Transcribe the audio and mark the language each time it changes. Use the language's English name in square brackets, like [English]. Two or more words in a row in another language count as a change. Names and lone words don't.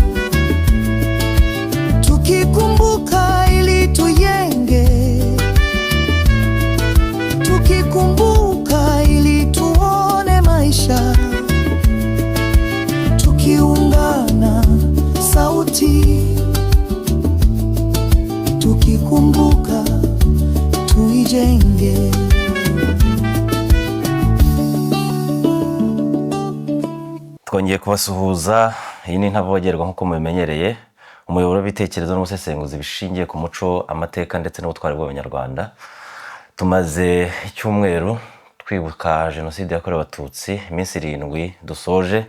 [Swahili] Tukikumbuka ili tujenge, tukikumbuka ili tuone maisha, tukiungana sauti, tukikumbuka tuijenge. [Kinyarwanda] Twongeye kubasuhuza. Iyi ni Ntavogerwa nk'uko mubimenyereye, umuyoboro w'ibitekerezo n'ubusesenguzi bishingiye ku muco, amateka ndetse n'ubutwari bw'Abanyarwanda. Tumaze icyumweru twibuka Jenoside yakorewe Abatutsi, iminsi 7 dusoje.